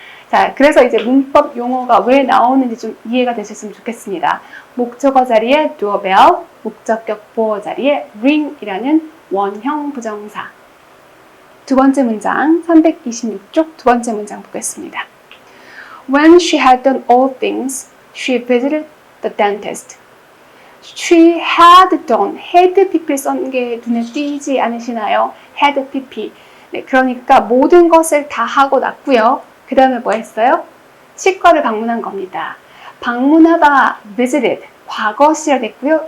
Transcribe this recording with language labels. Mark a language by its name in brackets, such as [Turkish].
[Korean] 자, 그래서 이제 문법 용어가 왜 나오는지 좀 이해가 되셨으면 좋겠습니다. 목적어 자리에 doorbell, 목적격 보어 자리에 ring이라는 원형 부정사. 두 번째 문장, 326쪽 두 번째 문장 보겠습니다. [English] When she had done all things, she visited the dentist. She had done, [Korean] had pp를 쓴 게 눈에 띄지 않으시나요? [English] had pp. [Korean] 네, 그러니까 모든 것을 다 하고 났고요. 그 다음에 뭐 했어요? 치과를 방문한 겁니다. 방문하다, visited, 과거 시절 됐고요.